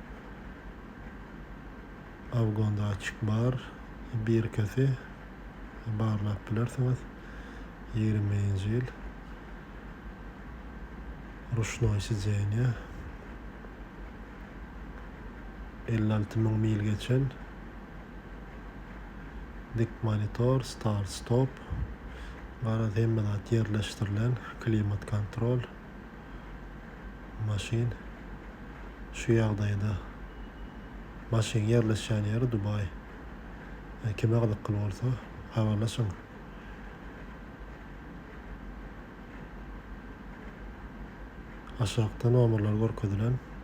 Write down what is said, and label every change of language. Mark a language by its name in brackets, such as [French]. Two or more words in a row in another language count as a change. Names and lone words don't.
[Turkmen] Awgonda açyk bar, birkesi barlap bilersiňiz. 20-nji ýyl. [Russian] ручное сидение. [Turkmen] 56.000 mil geçen. Dik monitor, start stop. Gara hemmelat ýerleşdirilen klimat kontrol. Maşin şu ýagdaýda maşin ýerleşen ýeri Dubay. Kime gyzykly bolsa habarlaşyň. Aşagda nomerler görkezdilen.